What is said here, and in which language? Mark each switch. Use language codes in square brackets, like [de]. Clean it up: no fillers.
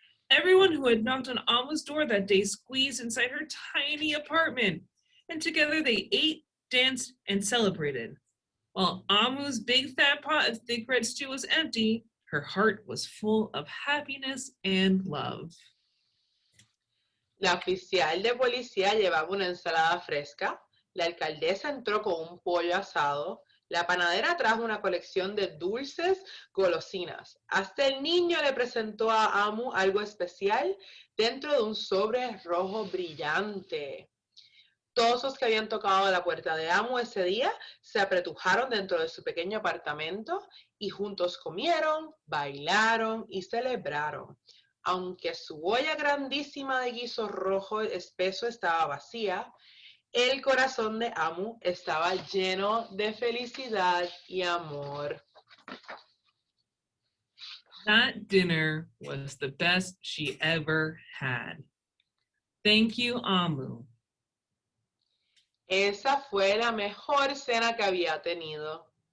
[en] Everyone who had knocked on Amu's door that day squeezed inside her tiny apartment, and together they ate, danced, and celebrated. While Amu's big fat pot of thick red stew was empty, her heart was full of happiness and love. [es] La oficial de policía llevaba una ensalada fresca, la alcaldesa entró con un pollo asado, la panadera trajo una colección de dulces golosinas. Hasta el niño le presentó a Amu algo especial dentro de un sobre rojo brillante. Todos los que habían tocado la puerta de Amu ese día se apretujaron dentro de su pequeño apartamento y juntos comieron, bailaron y celebraron. Aunque su olla grandísima de guiso rojo espeso estaba vacía, el corazón de Amu estaba lleno de felicidad y amor. [en] That dinner was the best she ever had. Thank you, Amu. [es] Esa fue la mejor cena que había tenido.